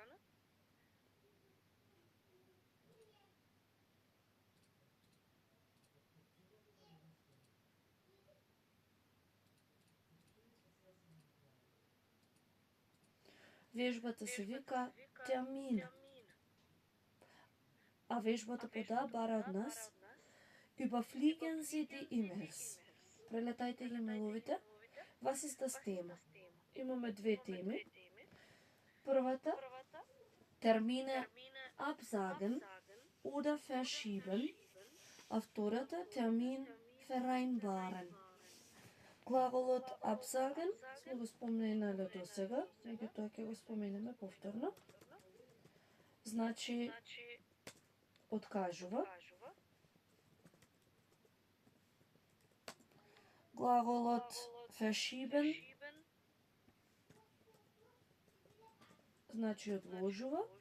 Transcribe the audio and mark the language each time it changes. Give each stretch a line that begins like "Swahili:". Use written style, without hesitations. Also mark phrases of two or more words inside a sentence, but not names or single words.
Macedonian: Вежбата се вика Терmin. А вежбата пода бара од нас
German: Überfliegen Sie die E-mails.
Macedonian: Прелетајте ги имейловите.
German: Was ist das Thema?
Macedonian: Имаме две теми. Првата,
German: Termine absagen oder verschieben.
Macedonian: А втората,
German: Termin vereinbaren.
Macedonian: Глаголот absagen сме го споменале до сега, меѓутоа ќе го споменеме повторно. Значи, откажува. Глаголот verschieben значи одложува.